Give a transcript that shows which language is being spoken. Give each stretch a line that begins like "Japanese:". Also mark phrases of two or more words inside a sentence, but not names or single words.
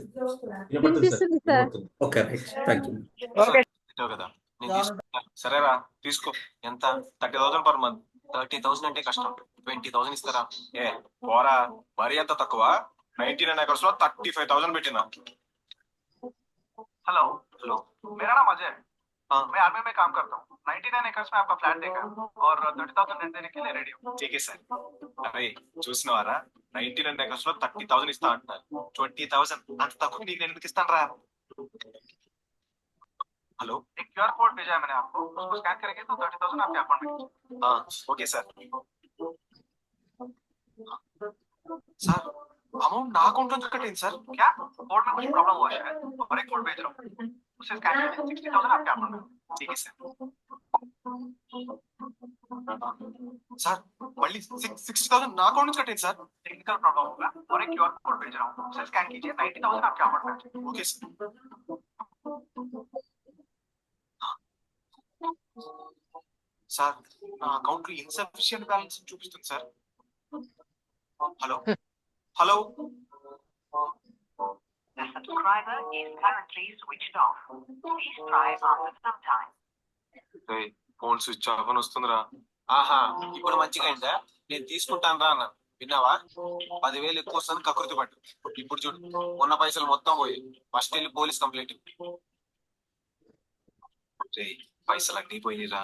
Telugu: వినిపిస్తుంది సార్.
English: Okay, right, thank you.
Telugu: పెట్టావు కదా, నేను తీసుకుంటా. సరేరా తీసుకో. ఎంత? 30,000
English: per month.
Telugu: 30,000 అంటే కష్టం. 20,000 ఇస్తారా? ఏ పోరా, మరీ అంత తక్కువ. 99 acres లో 35,000 పెట్టినా.
Hindi: हेलो हेलो, मेरा नाम अजय है। मैं आर्मी में काम करता हूँ। 99 एकर्स में आपका फ्लैट देखा और 30,000 रेंट देने के लिए रेडी हूँ। ठीक है सर.
Telugu: అరే చూసినవారా, 99 acres లో 30,000 ఇస్తా అంటున్నారు. 20,000 అంత తక్కువ నీకు నేను ఎందుకు ఇస్తాను రా?
Hindi: हेलो, एक
English: QR code
Hindi: भेजा है मैंने आपको, उसको स्कैन करेंगे तो 30,000 आपके अकाउंट में। हाँ ओके सर. सर अमाउंट ना अकाउंट में कटेंगे सर. क्या कोड में कुछ प्रॉब्लम हुआ शायद, और एक कोड भेज रहा हूँ, उसे स्कैन कीजिए, 60,000 आपके अकाउंट में। ठीक है सर.
Telugu: सर మళ్ళీ 60,000 నా అకౌంట్ నుంచి కట్టేది సార్.
English: technical problem
Hindi: होगा, और एक
English: QR code
Hindi: भेज रहा हूँ, उसे स्कैन कीजिए, 90,000 आपके अकाउंट में।
Telugu: ఓకే సార్. సార్ నా అకౌంట్ లో
English: insufficient balance
Telugu: చూపిస్తుంది సార్. హలో హలో.
English: The subscriber is currently switched off. Please try after some time. phone switch off
Telugu: అని వస్తుందిరా. ఆహా ఇప్పుడు మంచిగా అయిందా? నేను తీసుకుంటాను రా అన్న, విన్నావా? 10,000 ఎక్కువ వస్తుంది కకృతి పట్టు. ఇప్పుడు చూడు, ఉన్న పైసలు మొత్తం పోయి. ఫస్ట్ వెళ్ళి
English: police complaint.
Telugu: పైసలు అన్నీ పోయినరా.